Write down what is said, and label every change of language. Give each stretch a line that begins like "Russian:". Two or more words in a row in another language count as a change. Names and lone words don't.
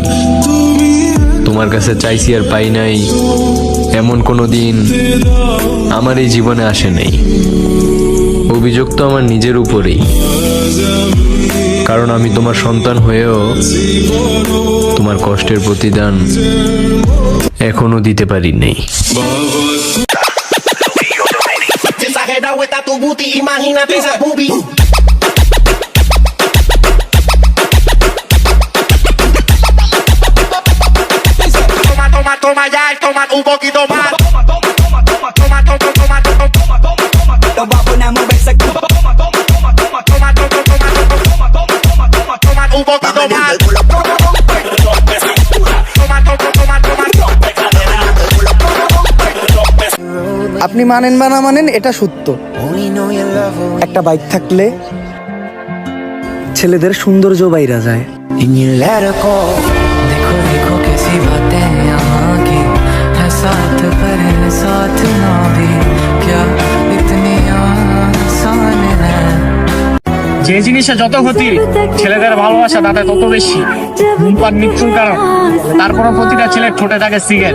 Bangla: তোমার কাছে চাইছি আর পাই নাই এমন কোনো দিন আমার এই জীবনে আসে নাই। অভিযোগ তো আমার নিজের উপরেই, কারণ আমি তোমার সন্তান হয়েও তোমার কষ্টের প্রতিদান এখনো দিতে পারি নাই।
Spanish: Toma ya, toma un poquito más. Un poquito más.
Bangla: আপনি মানেন বা না মানেন এটা সত্য, একটা বাইক থাকলে ছেলেদের সৌন্দর্য বাইরা যায়।
Hindi: देखो देखो कैसी बातें यहाँ की है, साथ पर है साथ ना भी, क्या इतनी आसान है।
Bangla: যে জিনিসে যত ক্ষতি, ছেলেদের ভালোবাসা তাতে তত বেশি। ধূমপান মৃত্যুর কারণ, তারপরও প্রতিটা ছেলের ঠোঁটে থাকে সিগারেট।